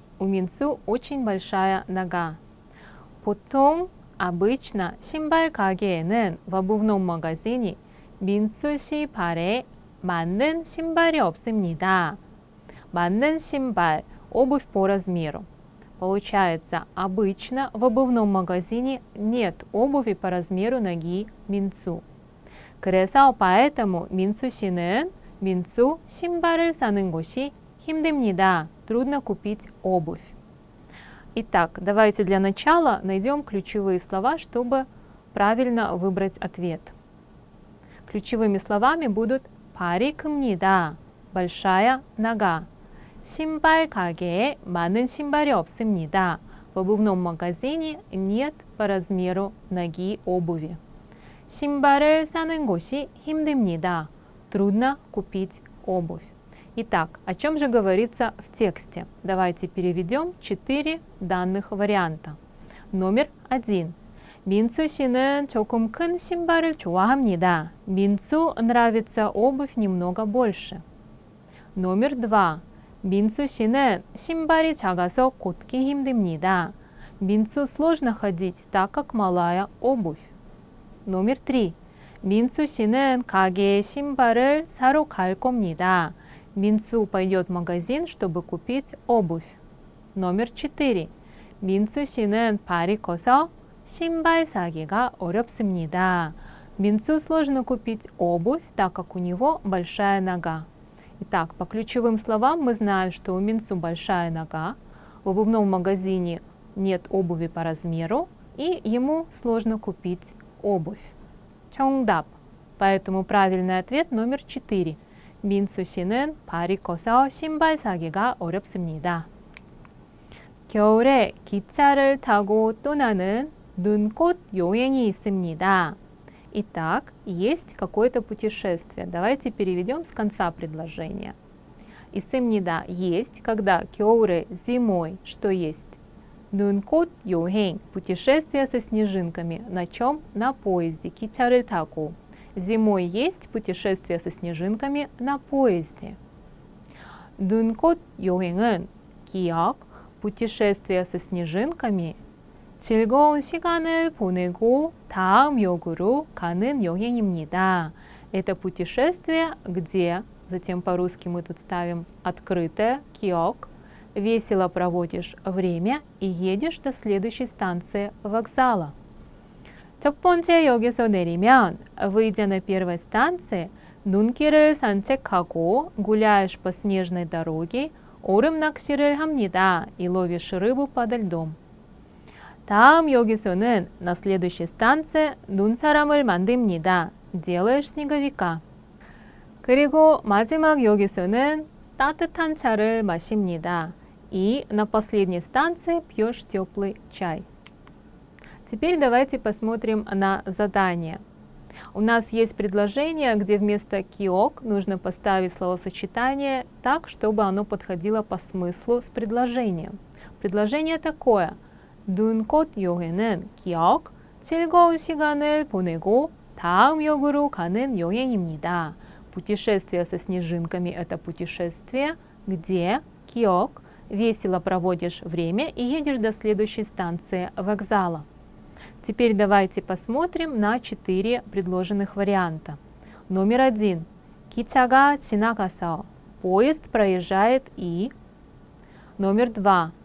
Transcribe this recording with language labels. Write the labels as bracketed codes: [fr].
[ru] У 민수 очень большая нога. [ko] 보통, [ru] обычно, [ko] 신발 가게에는 [ru] в обувном магазине [ko] 민수 씨 발에 맞는 신발이 없습니다. 맞는 신발, [ru] обувь по размеру. Получается, обычно в обувном магазине нет обуви по размеру ноги 민수. [ko] 그래서 [ru] поэтому [ko] 민수 씨는 민수 신발을 사는 것이 힘듭니다. [ru] Трудно купить обувь. Итак, давайте для начала найдем ключевые слова, чтобы правильно выбрать ответ. Ключевыми словами будут [ko] 발이 큽니다. [ru] большая нога. [ko] 신발 가게에 많은 신발이 없습니다. [ru] В обувном магазине нет по размеру ноги обуви. [ko] 신발을 사는 것이 힘듭니다. [ru] Трудно купить обувь. Итак, о чем же говорится в тексте? Давайте переведем 4 данных варианта. номер 1. [ko] 민수 씨는 조금 큰 신발을 좋아합니다. [ru] 민수 нравится обувь немного больше. номер 2. [ko] 민수 씨는 신발이 작아서 걷기 힘듭니다. [ru] 민수 сложно ходить, так как малая обувь. номер 3. [ko] 민수 씨는 가게에 신발을 사러 갈 겁니다. [ru] 민수 пойдет в магазин, чтобы купить обувь. номер 4. [ko] 민수 씨는 발이 커서 신발 사기가 어렵습니다. [ru] 민수 сложно купить обувь, так как у него большая нога. Итак, по ключевым словам мы знаем, что у Минсу большая нога, в обувном магазине нет обуви по размеру, и ему сложно купить обувь. [ko] 정답. [ru] Поэтому правильный ответ номер 4. [ko] 민수 씨는 발이 커서 신발 사기가 어렵습니다. 겨울에 기차를 타고 떠나는 눈꽃 여행이 있습니다. [ru] Итак, есть какое-то путешествие. Давайте переведем с конца предложения. [ko] 있습니다. [ru] Есть, когда [ko] 겨울에 [ru] зимой, что есть? [ko] 눈꽃 여행, [ru] путешествие со снежинками. На чем? На поезде. [ko] 기차를 타고. [ru] Зимой есть путешествие со снежинками на поезде. [ko] 눈꽃 여행은 기억, [ru] путешествие со снежинками, [ko] 즐거운 시간을 보내고 다음 역으로 가는 여행입니다. [ru] Это путешествие, где, затем по-русски мы тут ставим открытое, 기억, весело проводишь время и едешь до следующей станции вокзала. [ko] 첫 번째 역에서 내리면, [ru] выйдя на первой станции, [ko] 눈길을 산책하고 [ru] гуляешь по снежной дороге, [ko] 얼음 낚시를 합니다. [ru] и ловишь рыбу подо льдом. [ko] 다음 역에서는 [ru] на следующей станции [ko] 눈사람을 만듭니다. [ru] делаешь снеговика. [ko] 그리고 마지막 역에서는 따뜻한 차를 마십니다. [ru] и на последней станции пьешь теплый чай. Теперь давайте посмотрим на задание. У нас есть предложение, где вместо киок нужно поставить словосочетание так, чтобы оно подходило по смыслу с предложением. Предложение такое. [ko] 눈꽃 여행은 기억, 즐거운 시간을 보내고 다음 역으로 가는 여행입니다. [ru] Путешествие со снежинками – это путешествие, где 기억, весело проводишь время и едешь до следующей станции вокзала. Теперь давайте посмотрим на 4 предложенных варианта. Номер 1. [ko] 기차가 지나가서. [ru] поезд проезжает и. Номер 2.